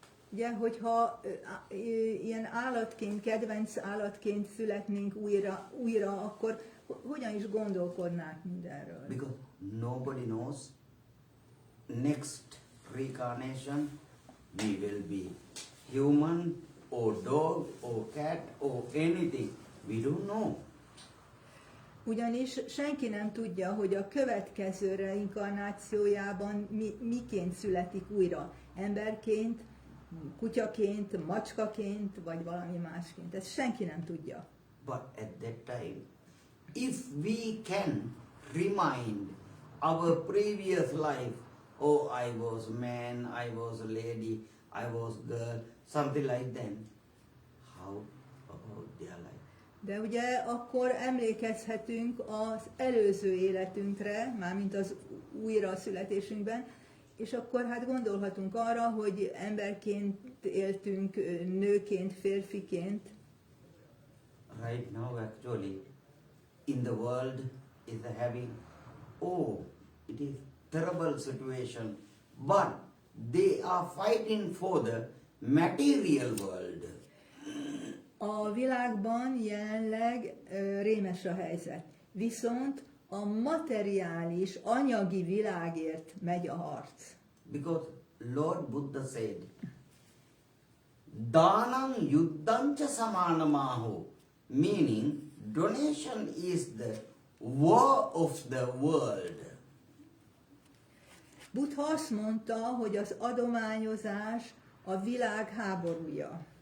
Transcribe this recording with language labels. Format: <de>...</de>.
<hu>Ugye, hogyha ilyen állatként, kedvenc állatként születnénk újra, akkor hogyan is gondolkodnánk mindenről?</hu> <en>Because nobody knows next reincarnation we will be human or dog or cat or anything. We don't know.</en> <hu>Ugyanis senki nem tudja, hogy a következő reinkarnációjában miként születik újra. Emberként, kutyaként, macskaként, vagy valami másként. Ezt senki nem tudja.</hu> <en>But at that time, if we can remind our previous life, oh, I was man, I was a lady, I was girl, something like that, how about their life?</en> <hu>De ugye akkor emlékezhetünk az előző életünkre, mármint az újra születésünkben, és akkor hát gondolhatunk arra, hogy emberként éltünk, nőként, férfiként.</hu> <en>Right now actually, in the world is having, oh, it is terrible situation, but they are fighting for the material world.</en> <hu>A világban jelenleg rémes a helyzet. Viszont a materiális, anyagi világért megy a harc.</hu> <en>Because Lord Buddha said,</en> <pi>Danam yuddhancha samanamaho,</pi> <en>meaning donation is the war of the world.</en> <hu>Buddha azt mondta, hogy az adományozás a világ háborúja.</hu>